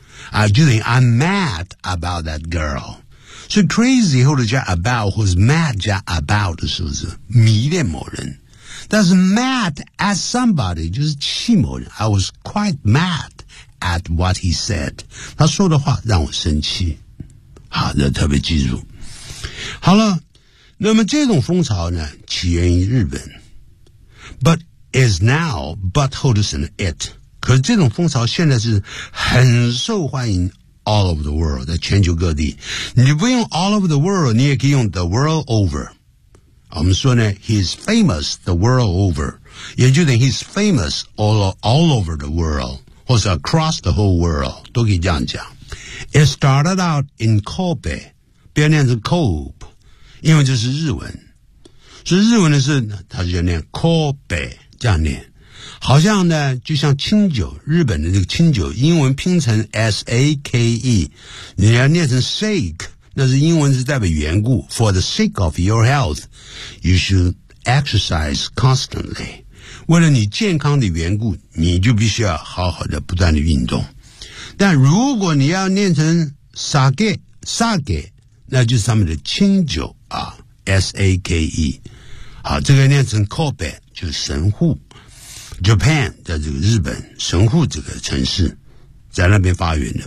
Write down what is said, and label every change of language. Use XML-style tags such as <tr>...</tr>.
<zh>啊，就等于</zh> <en>I'm mad about that girl.</en> <zh>所以 crazy 后来加 about 或是 mad 加 about 的时候是迷恋某人。但是 mad at somebody 就是气某人。</zh> <en>I was quite mad at what he said.</en> <zh>他说的话让我生气。好，这特别记住。好了，那么这种风潮呢，起源于日本。</zh> <en>But is now, but holds in it.</en> <zh>可是这种风潮现在是很受欢迎</zh> <en>all over the world,</en> <zh>在全球各地。你不用</zh> <en>all over the world,</en> <zh>你也可以用</zh> <en>the world over.</en> <zh>我们说呢</zh> <en>he's famous the world over.</en> <zh>也就等于</zh> <en>he's famous all over the world, 或是 across the whole world,</en> <zh>都可以这样讲。</zh> <en>It started out in Kobe.</en> <zh>不要念成 Kobe, 因为这是日文。所以日文的是它就念 Kobe, 这样念。好像呢就像清酒，日本的这个清酒英文拼成 S-A-K-E, 你要念成 sake, 那是英文是代表缘故。</zh> <en>For the sake of your health, you should exercise constantly.</en> <zh>为了你健康的缘故，你就必须要好好的不断的运动。但如果你要念成 sake,那就是他们的清酒啊 ,S-A-K-E。好，这个念成 Kobe, 就是神户。Japan, 在这个日本神户这个城市在那边发源的。</zh>